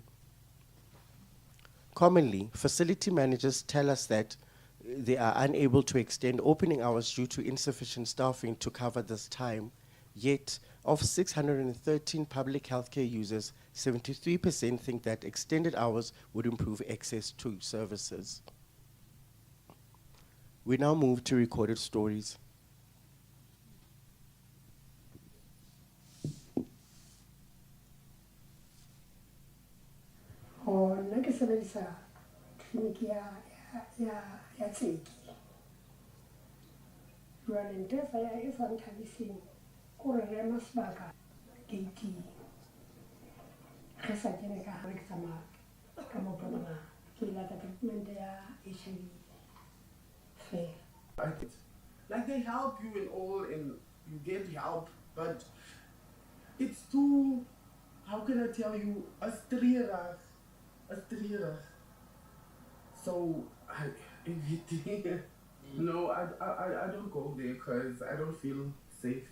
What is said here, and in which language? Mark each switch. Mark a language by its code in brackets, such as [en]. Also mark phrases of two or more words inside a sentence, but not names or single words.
[en] Commonly, facility managers tell us that they are unable to extend opening hours due to insufficient staffing to cover this time. Yet, of 613 public healthcare users, 73% think that extended hours would improve access to services. We now move to recorded stories. [st] Nna ke sebedisa clinic ya Tseki. Jwale ntho e sa nthabiseng ke hore re ema sebaka gate-ing. Re sa kene ka hare ke tsamaya ka maoto a mangata. Ke lata treatment ya HIV fela. [en] Like they help you and all and you get help, but it's too, how can I tell you, astreerig. So no, I don't go there because I don't feel safe.